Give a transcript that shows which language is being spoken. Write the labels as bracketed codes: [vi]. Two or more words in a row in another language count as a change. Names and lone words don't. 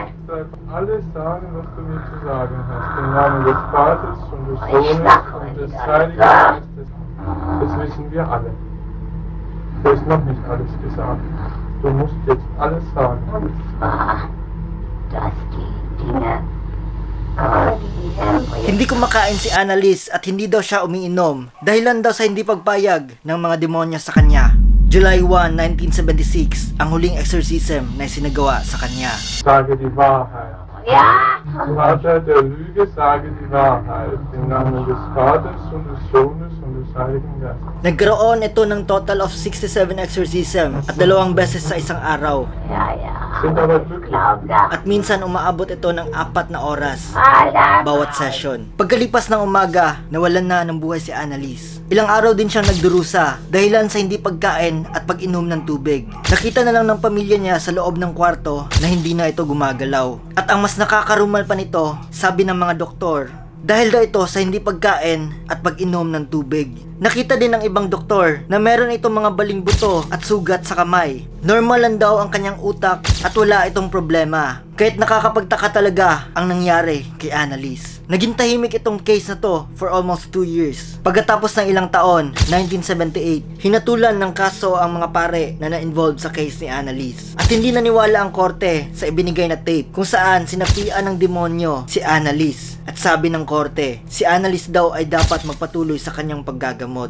[de] Alles sagen, was du mir zu sagen hast. Im Namen des Vaters und des Ich Sohnes sag und heute des alles Heiligen klar. Geistes. Das wissen wir alle. Du hast noch nicht alles gesagt. Du musst jetzt alles sagen. Und zwar, dass die Dinge, die [tl] Hindi kumakain si Annalise at hindi daw siya umiinom dahilan daw sa hindi pagpayag ng mga demonyo sa kanya. July 1, 1976, ang huling exorcism na isinagawa sa kanya. [de] Sage die Wahrheit. Ja, Vater der Lüge, sage die Wahrheit. Im Namen des Vaters und des Sohnes und des Heiligen Geistes. [tl] Nagkaroon ito ng [en] total of [tl] 67 exorcism at 2 beses sa isang araw. [de] ja, ja. Sind aber glücklich. Glaub das. [tl] At minsan umaabot ito ng 4 na oras [de] Alter. [tl] bawat session. Pagkalipas ng umaga, nawalan na ng buhay si Annalise. Ilang araw din siyang nagdurusa dahilan sa hindi pagkain at pag-inom ng tubig. Nakita na lang ng pamilya niya sa loob ng kwarto na hindi na ito gumagalaw. At ang mas nakakarumal pa nito, sabi ng mga doktor, dahil daw ito sa hindi pagkain at pag-inom ng tubig. Nakita din ng ibang doktor na meron itong mga baling buto at sugat sa kamay. Normal lang daw ang kanyang utak at wala itong problema. Kahit nakakapagtaka talaga ang nangyari kay Annalise. Naging tahimik itong case na to [en] for almost 2 years. [tl] Pagkatapos ng ilang taon, 1978, hinatulan ng kaso ang mga pare na na-involved sa case ni Annalise. At hindi naniwala ang korte sa ibinigay na tape kung saan sinapian ng demonyo si Annalise. At sabi ng korte, si Annalise daw ay dapat magpatuloy sa kanyang paggagamot.